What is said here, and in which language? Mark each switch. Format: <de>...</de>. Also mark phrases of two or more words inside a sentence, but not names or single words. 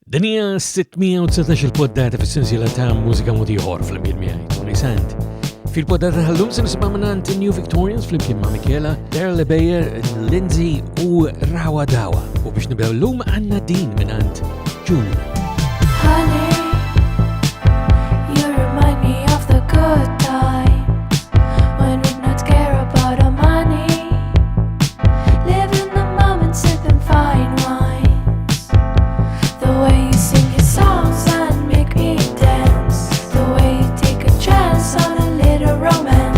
<mt>Dinja 619 il-poddata fis-sensiela ta' Mużika Mod Ieħor fl-imkien miegħi Toni Sant. Fil-poddata tal-lum se nisimgħu minn New Victorians fl-imkien ma' Michela, Daryl Beyer, Lindsay u Rawa Dawa. U biex nibdew llum għandna din minn June.</mt> <en>Honey, you remind me of the good times when we'd not care about our money, live in the moment, sipping fine wines. The way you sing your songs and make me dance, the way you take a chance on a little romance.</en>